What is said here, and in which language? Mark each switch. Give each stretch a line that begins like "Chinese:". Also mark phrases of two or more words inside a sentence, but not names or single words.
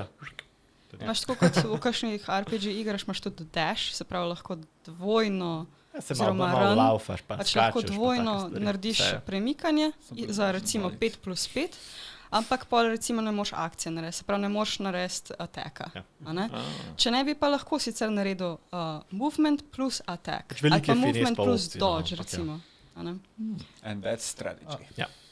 Slovenian: Imaš tako kot v kakšnih RPG igrah, imaš tudi dash, se pravi lahko dvojno, Ja, se Oziroma malo run, laufaš, pa pač lahko skačeš, pa dvojno take stvari. narediš Vse. premikanje za recimo 5+5, ampak pol recimo ne moš akcije narediti, se pravi ne moš narediti ataka. Ja. Če ne bi pa lahko sicer naredil
English: movement plus attack
Slovenian: Pač ali veliko pa je finez movement pa plus opcij, no, dodge ampak ja. recimo. a ne.
English: And that's strategy.
Slovenian: Ja.